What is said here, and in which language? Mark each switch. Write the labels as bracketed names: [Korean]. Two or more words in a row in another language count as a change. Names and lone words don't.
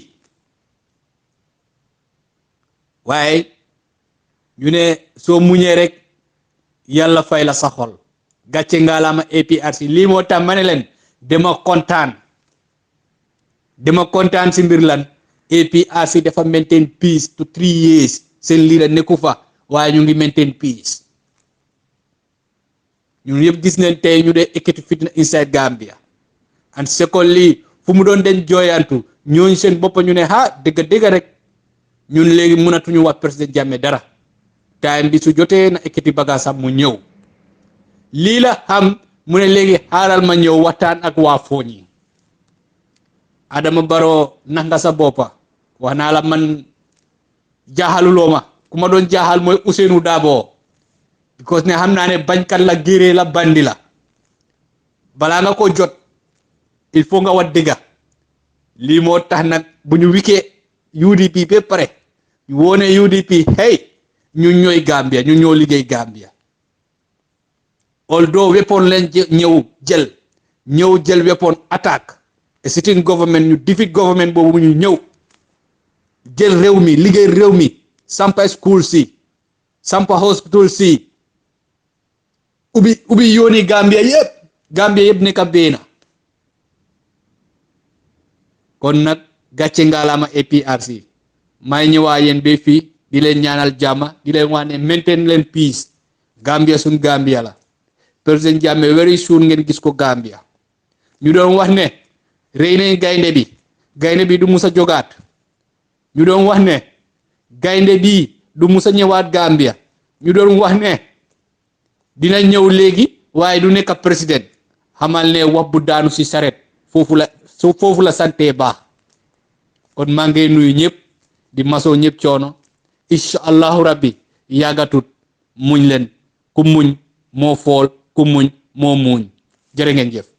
[Wolof] waaye ñu ne soo muñee rek yàlla fay la sa xol gàcce ngaalaama APRC lii moo tax ma ne leen dama kontaan si mbir lan APRC dafa [English] maintain peace to 3 years [Wolof] seen lii la nekku fa waaye ñu ngi [English] maintain peace [Wolof] ñun yëpp gis nañ tey ñu dee ekkati fitna [English] inside Gambia and secondly [Wolof] fu mu doon den jooyantu ñooñu seen bopp ñu ne dëgg rek ñun léegi mënatuñu wax président Jammeh dara time bi su jotee na ekkati bagaasam mu ñëw lii la xam mu ne léegi xaaral ma ñëw waxtaan ak waa Foni Adama Barrow nax nga sa boppa wax naa la man jaaxaluloo ma ku ma doon jaaxal mooy Ousainou Darboe because ne xam naa ne bañkat la géree la bandi la balaa nga ko jot [French] il faut [Wolof] nga wat dëgga lii moo tax nag bu ñu wikee UDP ba pare ñu woone UDP hey ñun ñooy Gambia ñun ñoo liggéey Gambia although weapon leen ñëw jël weapon attaque a [English] sitting government [Wolof] ñu defeat government boobu ñu ñëw jël réew mi liggéey réew mi sampa school si sampa hospital si ubi yooni Gambia yëpp nekk benn kon nag gàcce ngalaama APRC may ñëwaa yéen ba fii di leen ñaanal jàmm di leen wax ne maintain leen peace Gambia suñ Gambia la président Jammeh [English] very soon [Wolof] ngeen gis ko Gambia ñu doon wax ne rey nañ gaynde bi du musa jogaat ñu doon wax ne gaynde bi du musa ñëwaat Gambia ñu doon wax ne dina ñëw léegi waaye du nekk président xamal ne wax bu daanu si saret foofu la sante baax kon maa ngi nuyu ñëpp di masoo ñëpp coono [Arabic] إن شاء الله ربي [Wolof] yàggatut muñ leen ku muñ moo fool ku muñ moo muñ jërë ngeen jëf.